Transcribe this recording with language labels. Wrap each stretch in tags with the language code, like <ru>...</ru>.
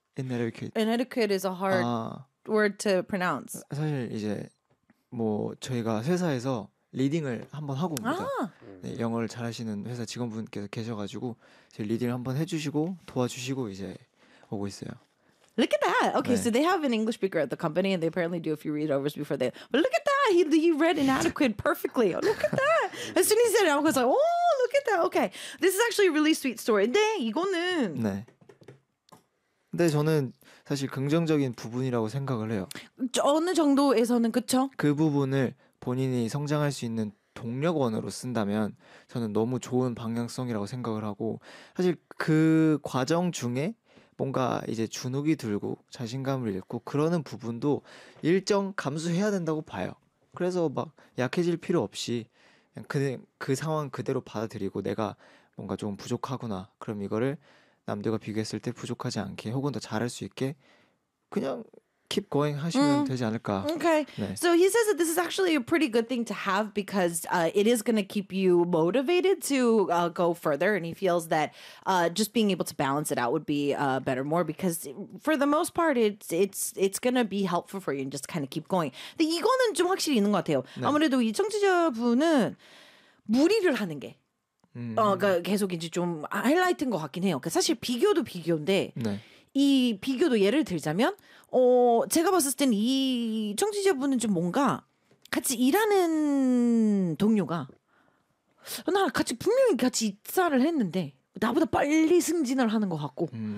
<en>inadequate. Inadequate is a hard 아, word to pronounce.</en> <ko>사실 이제 뭐 저희가 회사에서 리딩을 한번 하고 옵니다. 아. 네, 영어를 잘하시는 회사 직원분께서 계셔가지고 저희 리딩을 한번 해주시고 도와주시고 이제 오고 있어요.</ko> <en>Look at that. Okay,</en> <ko>네.</ko> <en>So they have an English speaker at the company and they apparently do a few read-overs before they... But look at that. He read inadequate perfectly. Oh, look at that. As soon as he said it, I was like, oh, look at that. Okay. This is actually a really sweet story.</en> <ko>근데 이거는... 네. 근데 저는 사실 긍정적인 부분이라고 생각을 해요. 어느 정도에서는 그쵸? 그 부분을 본인이 성장할 수 있는 동력원으로 쓴다면 저는 너무 좋은 방향성이라고 생각을 하고 사실 그 과정 중에 뭔가 이제 주눅이 들고 자신감을 잃고 그러는 부분도 일정 감수해야 된다고 봐요. 그래서 막 약해질 필요 없이 그냥 그 상황 그대로 받아들이고 내가 뭔가 좀 부족하구나. 그럼 이거를 남들과 비교했을 때 부족하지 않게 혹은 더 잘할 수 있게 그냥</ko> <en>keep going</en> <ko>하시면 되지 않을까.</ko> <en>Okay.</en> <ko>네.</ko> <en>So he says that this is actually a pretty good thing to have because it is going to keep you motivated to go further. And he feels that just being able to balance it out would be better more because for the most part, it's going to be helpful for you and just kind of keep going.</en> <ko>근데 이거는 좀 확실히 있는 것 같아요. 네. 아무래도 이 청취자분은 무리를 하는 게 계속 이제 좀 하이라이트인 것 같긴 해요. 그러니까 사실 비교도 비교인데 네. 이 비교도 예를 들자면 제가 봤을 땐 이 청취자분은 좀 뭔가 같이 일하는 동료가 나 같이 분명히 같이 입사를 했는데 나보다 빨리 승진을 하는 것 같고 좀 빨리 뭔가를 성과를 뭐 보여주는 것 같고 그러면</ko>